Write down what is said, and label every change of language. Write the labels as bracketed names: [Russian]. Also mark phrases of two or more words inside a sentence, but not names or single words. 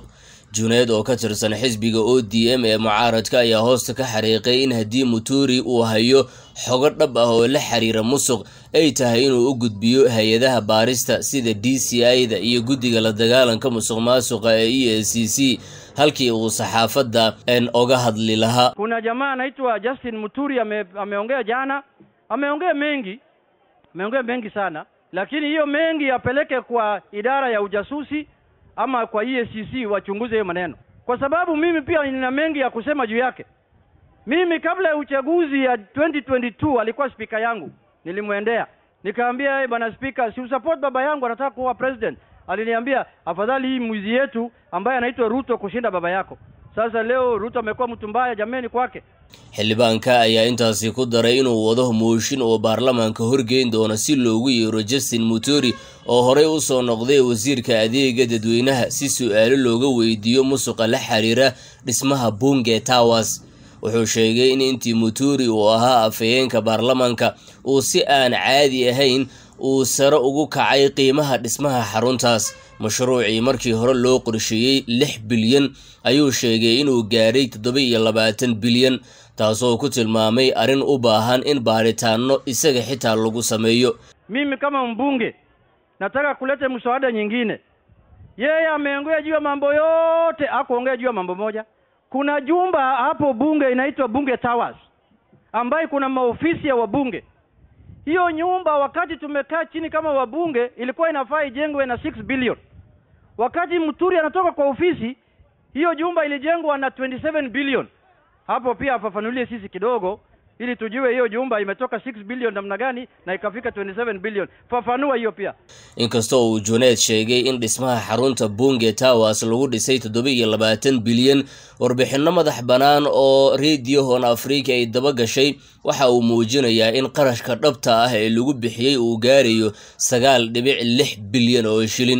[Somali] Junet oo ka tirsan xisbiga ODM ee mucaaradka ayaa hoosta ka xariiqay in haddii Muturi uu hayo xogo dhab ah oo la xiriira musuq ay tahay inuu u gudbiyo hay'adaha baarista sida DCI-da iyo guddiga la dagaalanka musuqmaasuqa ee EACC halkii uu saxaafadda oga hadli lahaa. [Swahili] Kuna jamaa anaitwa Justin Muturi ameongea jana, ameongea mengi sana, lakini hiyo mengi yapeleke kwa idara ya ujasusi ama kwa EACC wachunguze hiyo maneno, kwa sababu mimi pia nina mengi ya kusema juu yake. Mimi kabla ya uchaguzi ya 2022 alikuwa speaker yangu, nilimwendea nikaambia bwana speaker, si support baba yangu anataka kuwa president. Aliniambia afadhali hii mwizi yetu ambaye anaitwa Ruto kushinda baba yako. Sasa leo Ruto amekuwa mtu mbaya jameni kwake. [Somali] xildhibaanka ayaa intaasi ku daray inuu wado mooshin oo baarlamaanka horgeyn doona si loogu yeero Justin Muturi oo horey u soo noqday wasiirka adeega dadweynaha si su'aalo looga weydiiyo musuqa la xiriira dhismaha Bunge Towers. wuxuu sheegay in intii Muturi uu ahaa afayeenka baarlamaanka uu si aan caadi ahayn uu sare ugu kacay qiimaha dhismaha xaruntaas. mashruucii markii hore loo qorsheeyay 6 bilyan ayuu sheegay inuu gaaray 27 bilyan taasoo ku tilmaamay arin u baahan in baaritaano isaga xitaa lagu sameeyo. [Swahili] Mimi kama mbunge nataka kuleta mswada nyingine. Yeye ameongea juu ya mambo yote, akuongea juu ya mambo moja. Kuna jumba hapo bunge inaitwa Bunge Towers ambayo kuna maofisi ya wabunge. Hiyo nyumba wakati tumekaa chini kama wabunge ilikuwa inafaa ijengwe na 6 billion. Wakati Muturi anatoka kwa ofisi, hiyo jumba ilijengwa na 27 billion. Hapo pia afafanulie sisi kidogo ili tujue hiyo jumba imetoka 6 billion namna gani na ikafika 27 billion. Fafanua hiyo pia. [Somali] Inkastoo uu Junet sheegay in dhismaha xarunta Bunge Towers lagu dhisay 27 bilyan, warbixino madax banaan oo Radio Horn Africa ay daba gashay waxa uu muujinayaa in qarashka dhabta ah ee lagu bixiyay uu gaarayo 9.6 bilyan oo shilin.